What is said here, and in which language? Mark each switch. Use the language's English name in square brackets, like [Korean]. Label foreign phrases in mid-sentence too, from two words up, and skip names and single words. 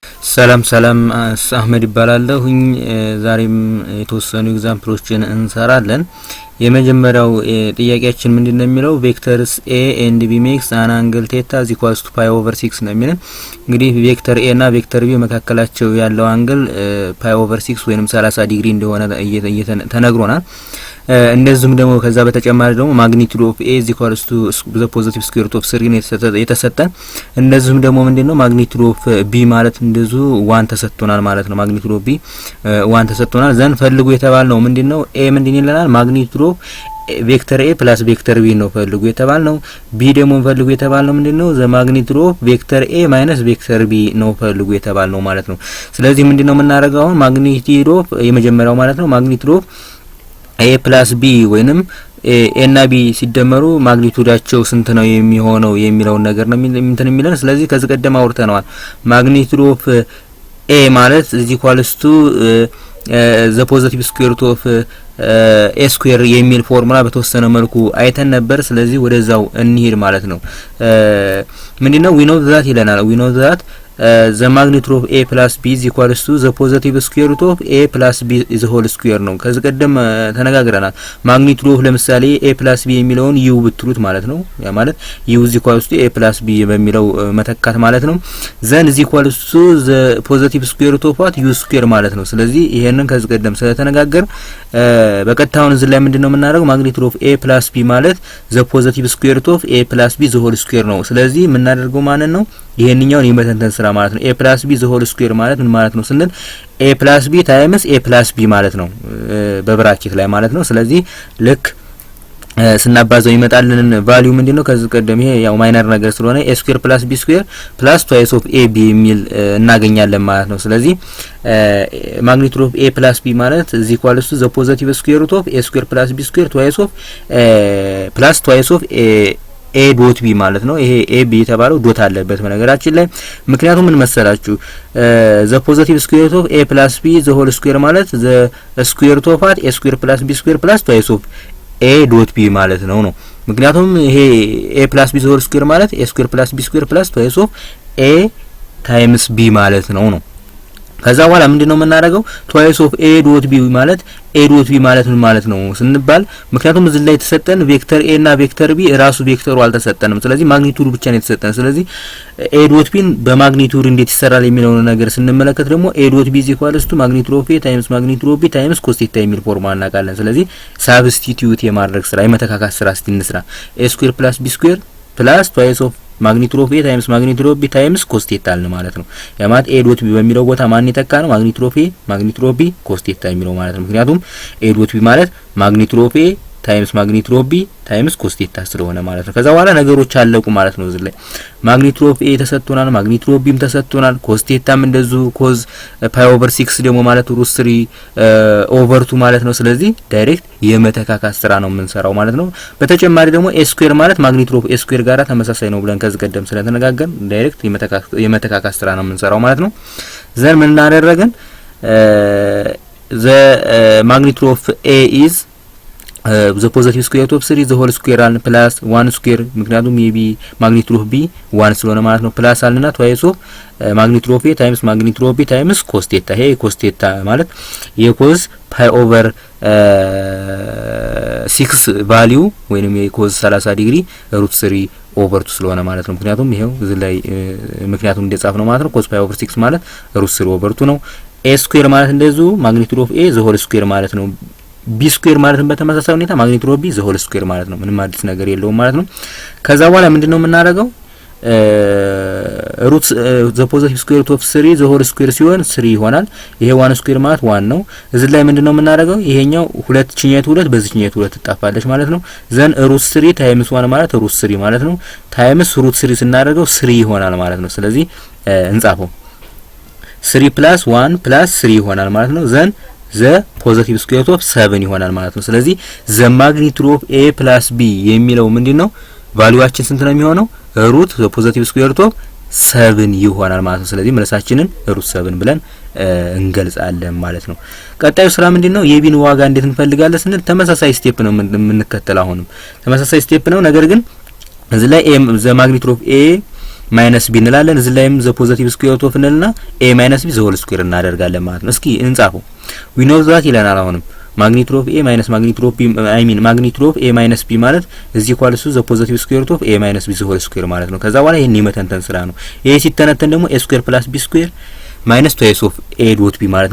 [Amharic] ሰላም አህመድ ይባላለሁኝ። ዛሬም የተወሰኑ ኤግዛምፕሎችን እንሰራለን። የመጀመሪያው ጥያቄያችን ምንድነው የሚለው [English] vectors a and b makes an angle theta is equal to pi over 6 [Amharic] ነው የሚለው። እንግዲህ ቬክተር a እና ቬክተር b መካከላቸው ያለው አንግል [English] pi over 6 [Amharic] ወይንም 30 ዲግሪ እንደሆነ ተነግሮናል። እንደዚሁም ደግሞ ከዛ በተጨማሪ ደግሞ [English] magnitude of a is equal to the positive square root of 3 [Amharic] ነው የተሰጠን። እንደዚሁም ደግሞ ምንድነው [English] magnitude of b [Amharic] ማለት እንደዚሁ 1 ተሰጥቶናል ማለት ነው። [English] magnitude of b [Amharic] 1 ተሰጥቶናል። ዘን ፈልጉ የተባልነው ምንድነው a ምንድን ይለናል? [English] magnitude of vector a plus vector b [Amharic] ነው ፈልጉ የተባልነው። b ደግሞ ፈልጉ የተባልነው ምንድነው? [English] the magnitude of vector a minus vector b [Amharic] ነው ፈልጉ የተባልነው ማለት ነው። ስለዚህ ምንድነው የምናደርገው አሁን [English] magnitude of [Amharic] የመጀመሪያው ማለት ነው [English] magnitude of a plus b [Amharic] ወይንም a እና b ሲደመሩ ማግኒቲዩዳቸው ስንት ነው የሚሆነው የሚለውን ነገር ነው የሚለን። ስለዚህ ከዚህ ቀደም አውርተናል። [English] magnitude of a [Amharic] ማለት [English] is equals to the positive square root of a square [Amharic] የሚል ፎርሙላ በተወሰነ መልኩ አይተን ነበር። ስለዚህ ወደዛው እንሂድ ማለት ነው። ምንድነው [English] we know that ይለናል። we know that the magnitude of a plus b is equals to the positive square root of a plus b is whole square [Amharic] ነው። ከዚህ ቀደም ተነጋግረናል። [English] magnitude of ለምሳሌ a plus b [Amharic] የሚለውን u ብትሉት ማለት ነው። ያ ማለት [English] u is equals to a plus b [Amharic] በሚለው መተካት ማለት ነው። [English] then is equals to the positive square root of what u square [Amharic] ማለት ነው። ስለዚህ ይሄንን ከዚህ ቀደም ስለተነጋገር በቀጥታውን እዚህ ላይ ምንድነው የምናደርገው [English] magnitude of a plus b ማለት the positive square root of a plus b the whole square [Amharic] ነው። ስለዚህ የምናደርገው ማለት ነው ይሄንኛውን የመተንተን ስራ ማለት ነው። [English] a plus b the whole square [Amharic] ማለት ምን ማለት ነው ስንል [English] a plus b times a plus b [Amharic] ማለት ነው በብራኬት ላይ ማለት ነው። ስለዚህ ልክ ስናባዛው ይመጣልን ቫልዩ ምንድነው ከዚህ ቀደም ይሄ ያው ማይነር ነገር ስለሆነ [English] a square plus b square plus twice of ab [Amharic] የሚል እናገኛለን ማለት ነው። ስለዚህ [English] magnitude of a plus b ማለት is equal to the positive square root of a square plus b square twice of plus twice of a ዶት b [Amharic] ማለት ነው። ይሄ [English] a b [Amharic] የተባለው ዶት አለበት በነገራችን ላይ። ምክንያቱም ምን መሰላችሁ [English] the positive square root of a plus b the whole square ማለት the square root of a square plus b square plus twice of a ዶት b [Amharic] ማለት ነው። ምክንያቱም ይሄ [English] a plus b the whole square ማለት a square plus b square plus twice of a times b [Amharic] ማለት ነው። ከዛ በኋላ ምንድነው የምናደርገው [English] twice of a dot b ማለት a dot b [Amharic] ማለት ምን ማለት ነው ስንባል ምክንያቱም እዚህ ላይ የተሰጠን ቬክተር a እና ቬክተር b ራሱ ቬክተሩ አልተሰጠንም። ስለዚህ ማግኒቲዩዱ ብቻ ነው የተሰጠን። ስለዚህ [English] a dot b [Amharic] በማግኒቲዩድ እንዴት ይሰራል የሚለው ነገር ስንመለከት ደግሞ [English] a dot b is equal to magnitude of a times magnitude of b times cos theta [Amharic] የሚል ፎርሙላ እናውቃለን። ስለዚህ ሳብስቲቲዩት የማድረግ ስራ የመተካካት ስራ እንስራ። [English] a square plus b square plus twice of magnitude of a times magnitude of b times cos theta [Amharic] አለ ማለት ነው። ያ ማለት [English] a dot b [Amharic] በሚለው ቦታ ማን ይተካ ነው [English] magnitude of a magnitude of b cos theta [Amharic] የሚለው ማለት ነው። ምክንያቱም [English] a dot b ማለት magnitude of a times magnitude of b times cos theta [Amharic] ስለሆነ ማለት ነው። ከዛ በኋላ ነገሮች አለቁ ማለት ነው። እዚህ ላይ [English] magnitude of a [Amharic] ተሰጥቶናል፣ [English] magnitude of b [Amharic] ተሰጥቶናል፣ [English] cos theta [Amharic] እንደዚሁ [English] cos pi over 6 [Amharic] ደግሞ ማለት [English] root 3 over 2 [Amharic] ማለት ነው። ስለዚህ ዳይሬክት የመተካካት ስራ ነው የምንሰራው ማለት ነው። በተጨማሪ ደግሞ [English] a square [Amharic] ማለት [English] magnitude of a square [Amharic] ጋራ ተመሳሳይ ነው ብለን ከዚህ ቀደም ስለተነጋገርን ዳይሬክት የመተካካት ስራ ነው የምንሰራው ማለት ነው። ዘን ምን እናደርጋለን [English] the magnitude of a is the positive square root of 3 the whole square and plus 1 square [Amharic] ምክንያቱም የb [English] magnitude of b 1 [Amharic] ስለሆነ ማለት ነው። ፕላስ አለና [English] twice of magnitude of a times magnitude of b times cos theta። ይሄ cos theta [Amharic] ማለት የcos [English] pi over [Amharic] 6 value ወይንም የcos 30 ዲግሪ [English] root 3 over 2 [Amharic] ስለሆነ ማለት ነው። ምክንያቱም ይሄው እዚህ ላይ ምክንያቱም እንደጻፍ ነው ማለት ነው። [English] cos pi over 6 [Amharic] ማለት [English] root 3 over 2 [Amharic] ነው። [English] a square [Amharic] ማለት እንደዚሁ [English] magnitude of a the whole square [Amharic] ማለት ነው። [English] b square [Amharic] ማለት በተመሳሳይ ሁኔታ [English] magnitude of b the whole square [Amharic] ማለት ነው። ምንም አዲስ ነገር የለውም ማለት ነው። ከዛ በኋላ ምንድነው የምናደርገው [English] root the positive square root of 3 the whole square [Amharic] ሲሆን 3 ይሆናል። ይሄ 1 square ማለት 1 ነው። እዚህ ላይ ምንድነው የምናደርገው ይሄኛው ሁለት ችኛቱ ሁለት በዚህኛቱ ሁለት ትጣፋለች ማለት ነው። ዘን root 3 times 1 ማለት root 3 ማለት ነው። times root 3 ስናደርገው 3 ይሆናል ማለት ነው። ስለዚህ እንጻፈው 3 plus 1 plus 3 ይሆናል ማለት ነው። ዘን [English] the positive square root of 7 [Amharic] ይሆናል ማለት ነው። ስለዚህ [English] the magnitude of a plus b [Amharic] የሚለው ምንድነው ቫልዩአችን ስንት ነው የሚሆነው [English] root the positive square root of 7 [Amharic] ይሆናል ማለት ነው። ስለዚህ መልሳችንን root 7 ብለን እንገልጻለን ማለት ነው። ቀጣዩ ስራ ምንድነው የቢን ዋጋ እንዴት እንፈልጋለን ስንል ተመሳሳይ ስቴፕ ነው የምንከተለው። አሁንም ተመሳሳይ ስቴፕ ነው። ነገር ግን እዚህ ላይ [English] the magnitude of a minus b [Amharic] እንላለን እዚ ላይም [English] the positive square root of [Amharic] እንልና [English] a minus b the whole square [Amharic] እናደርጋለን ማለት ነው። እስኪ እንጻፈው [English] we know that [Amharic] ይለናል አሁንም [English] magnitude of a minus magnitude of b I mean magnitude of a minus b ማለት is equal to the positive square root of a minus b the whole square [Amharic] ማለት ነው። ከዛ በኋላ ይሄን የመተንተን ስራ ነው። ይሄ ሲተነተን ደግሞ [English] a square plus b square minus twice of a dot b ማለት